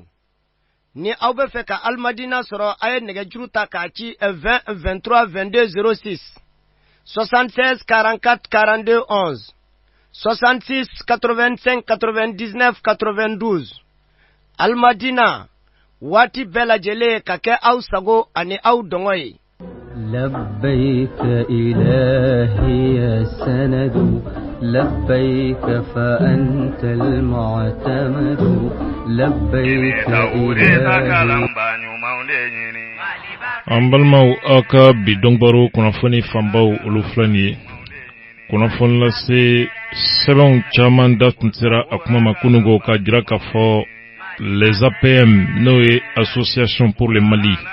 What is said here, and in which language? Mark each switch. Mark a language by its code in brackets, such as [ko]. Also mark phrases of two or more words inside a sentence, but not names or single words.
[bm] Ni aw bɛ fɛ ka Almadina sɔrɔ a ye nɛgɛjuru ta k'a ci 20 23 22 06 76 44 42 11 66 85 99 92 Almadina waati bɛɛ lajɛlen ka kɛ aw sago ani aw dɔngɔ ye. [ar] لبيك إلهي السند لبيك فأنت المعتمد لبيك إلهي. [bm] an balimaw aw ka bi dɔnbaro kunnafoni fanbaw olu filɛ nin ye. kunnafoni lase sɛbɛnw caman da tun sera a kuma ma kunungo ka jira k'a fɔ les APM n'o ye Association pour le Mali.